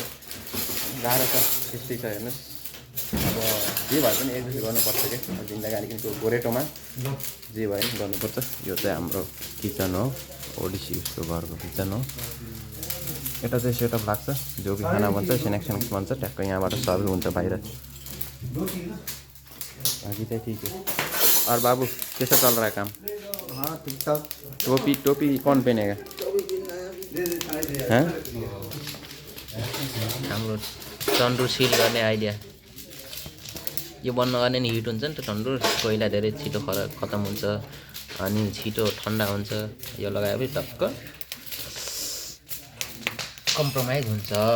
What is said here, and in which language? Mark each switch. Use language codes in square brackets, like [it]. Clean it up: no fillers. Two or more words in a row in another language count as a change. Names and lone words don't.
[ne] गाह्रो छ, त्यस्तै छ हेर्नुहोस्। अब जे भए पनि एक्सर्साइज गर्नुपर्छ क्या जिन्दगी अलिकति त्यो गोरेटोमा जे भए पनि गर्नुपर्छ। यो चाहिँ हाम्रो किचन हो, ओडिसी उसको घरको किचन हो। यता चाहिँ सेटअप लाग्छ, जो कि खाना बन्छ, स्न्याक्स बन्छ, ट्याक्क यहाँबाट सर्भ हुन्छ बाहिर। बाँकी चाहिँ ठिक है। [hi] और बाबू कैसा चल रहा है काम? हाँ ठीक ठाक। टोपी कौन पहनेगा? हैं? [ne] हाम्रो तन्दुर सिल गर्ने आइडिया यो बन्द गर्ने नि हिट हुन्छ नि त तन्दुर, कोइला धेरै छिटो खतम हुन्छ अनि छिटो ठन्डा हुन्छ। यो लगाएपछि टक्क कम्प्रोमाइज हुन्छ।